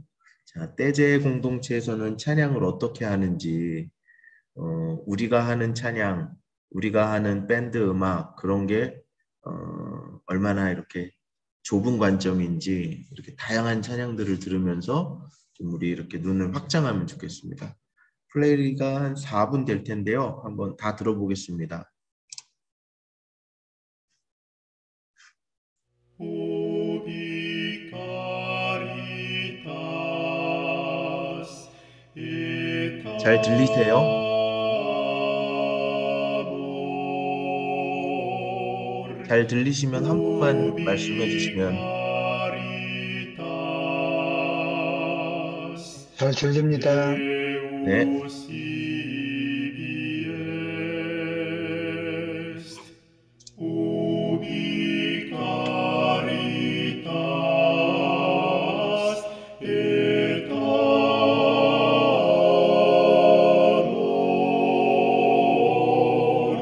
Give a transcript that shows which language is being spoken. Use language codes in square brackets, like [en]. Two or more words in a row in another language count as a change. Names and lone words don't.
[ko] 자, 떼제 공동체에서는 찬양을 어떻게 하는지, 우리가 하는 찬양, 우리가 하는 밴드 음악 그런 게 얼마나 이렇게 좁은 관점인지 이렇게 다양한 찬양들을 들으면서 좀 우리 이렇게 눈을 확장하면 좋겠습니다. 플레이가 한 4분 될 텐데요. 한번 다 들어보겠습니다. [la] Ubi caritas et [ko] 잘 들리세요? [la] amor. [ko] 잘 들리시면 한 번만 말씀해 [la] Ubi [ko] 주시면. [la] caritas [ko] 잘 들립니다. 네. [la] Deus ibi est. Ubi caritas et amor.